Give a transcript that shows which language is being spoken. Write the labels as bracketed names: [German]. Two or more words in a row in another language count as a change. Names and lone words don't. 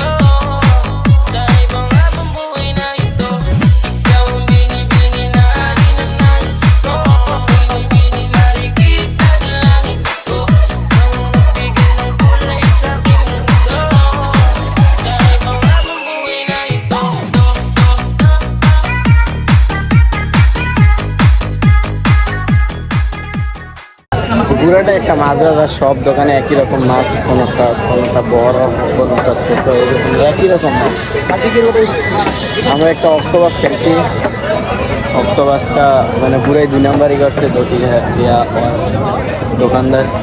[Filipino] Sa ibang habang buhay na ito, ikaw ang binibini na ninanais ko. Binibini na rin kita dalangin ko. Kang magbigay ng kulay sa aking mundo. Sa ibang habang buhay na ito. [Bangla] পুরাটা একটা মাছ বাজার, সব দোকানে একই রকম মাছ, কোনোটা বড় কোনোটা ছোট, এরকম একই রকম মাছ। আমরা একটা অক্টোপাস খাইছি, অক্টোপাসটা মানে পুরাই 2 নাম্বারই করছে দোকানদার।